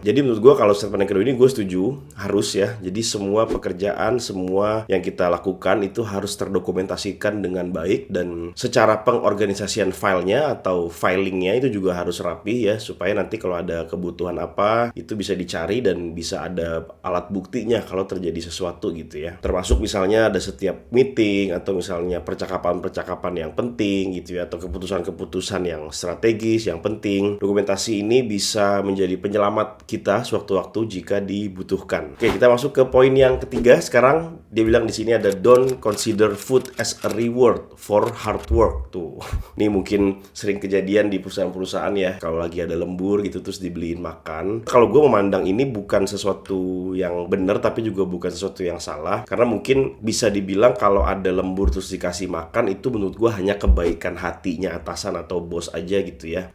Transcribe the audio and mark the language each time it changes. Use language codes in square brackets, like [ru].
[id] Jadi menurut gue kalau statement yang kedua ini gue setuju, harus ya. Jadi semua pekerjaan, semua yang kita lakukan itu harus terdokumentasikan dengan baik, dan secara pengorganisasian filenya atau filingnya itu juga harus rapi ya, supaya nanti kalau ada kebutuhan apa itu bisa dicari dan bisa ada alat buktinya kalau terjadi sesuatu gitu ya. Termasuk misalnya ada setiap meeting atau misalnya percakapan-percakapan yang penting gitu ya, atau keputusan-keputusan yang strategis, yang penting. Dokumentasi ini bisa menjadi penyelamat kita sewaktu-waktu jika dibutuhkan. Oke, kita masuk ke poin yang ketiga. Sekarang dia bilang di sini ada [en] don't consider food as a reward for hard work. [id] Tuh, ini mungkin sering kejadian di perusahaan-perusahaan ya. Kalau lagi ada lembur gitu terus dibeliin makan. Kalau gue memandang ini bukan sesuatu yang benar, tapi juga bukan sesuatu yang salah. Karena mungkin bisa dibilang kalau ada lembur terus dikasih makan, itu menurut gue hanya kebaikan hatinya atasan atau bos aja gitu ya.